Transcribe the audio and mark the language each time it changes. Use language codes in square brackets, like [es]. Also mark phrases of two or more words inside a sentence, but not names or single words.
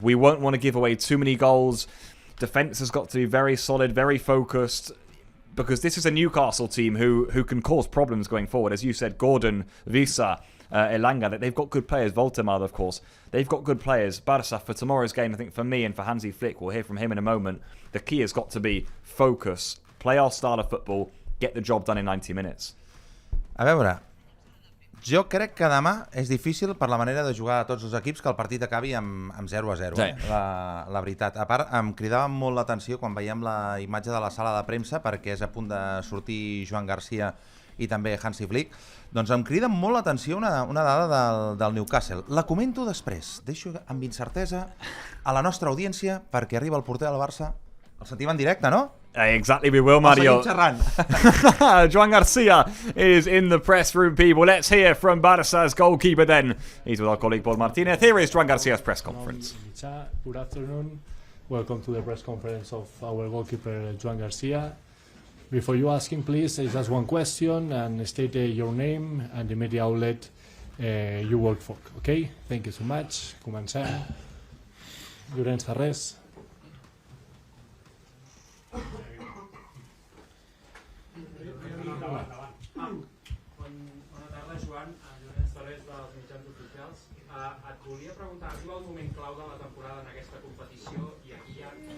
[en] We won't want to give away too many goals. Defence has got to be very solid, very focused, because this is a Newcastle team who can cause problems going forward. As you said, Gordon, Visa, Elanga, that they've got good players. Voltemar, of course, they've got good players. Barça, for tomorrow's game, I think for me and for Hansi Flick, we'll hear from him in a moment, the key has got to be focus, play our style of football, get the job done in 90 minutes. [ca] A veure, jo crec que demà és difícil per la manera de jugar a tots els equips que el partit acabi amb 0-0. La veritat. A part, em cridava molt l'atenció quan veiem la imatge de la sala de premsa, perquè és a punt de sortir Joan Garcia i també Hansi Flick. Doncs em crida molt l'atenció una dada del Newcastle. La comento després. Deixo amb incertesa a la nostra audiència perquè arriba el porter del Barça. El sentim en directe, no? [en] Exactly, we will, Mario. Joan Garcia is in the press room, people. Let's hear from Barça's goalkeeper then. He's with our colleague Paul Martinez. Here is Joan Garcia's press conference. Good afternoon. Welcome to the press conference of our goalkeeper, Joan Garcia. Before you ask him, please, it's just one question and state your name and the media outlet you work for, okay? Thank you so much. [ca] Comencem. Llorenç Ferrés. Bona tarda, Joan. Llorenç Ferrés dels mitjans oficials. Et volia preguntar, arriba el moment clau de la temporada en aquesta competició i aquí hi ha...